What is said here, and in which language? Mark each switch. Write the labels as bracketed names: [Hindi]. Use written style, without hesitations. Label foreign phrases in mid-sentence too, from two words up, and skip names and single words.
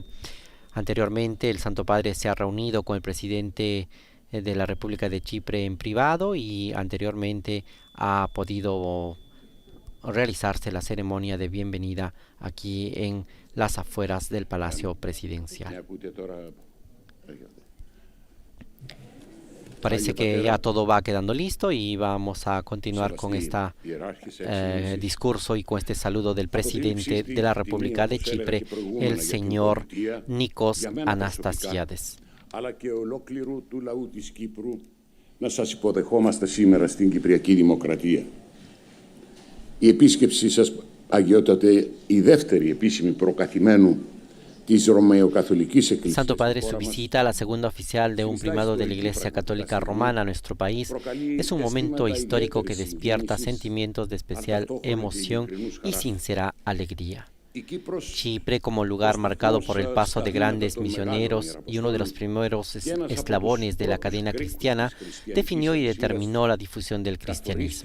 [Spanish] Anteriormente, el Santo Padre se ha reunido con el presidente de la República de Chipre en privado y anteriormente ha podido realizarse la ceremonia de bienvenida aquí en las afueras del Palacio Presidencial. Parece que ya todo va quedando listo y vamos a continuar con este discurso y con este saludo del presidente de la República de Chipre, el señor Nikos Anastasiades. [Greek] Αλλά και ολόκληρου του λαού της Κύπρου να σας υποδεχόμαστε σήμερα στην Κυπριακή Δημοκρατία. Η επίσκεψή σας, Αγιότατε, η δεύτερη επίσημη προκαθημένου της Ρωμαιοκαθολικής Εκκλησίας. [Spanish] Santo Padre, su visita a la segunda oficial de un primado de la Iglesia Católica Romana a nuestro país es un momento histórico que despierta sentimientos de especial emoción y sincera alegría. Chipre, como lugar marcado por el paso de grandes misioneros y uno de los primeros eslabones de la cadena cristiana, definió y determinó la difusión del cristianismo.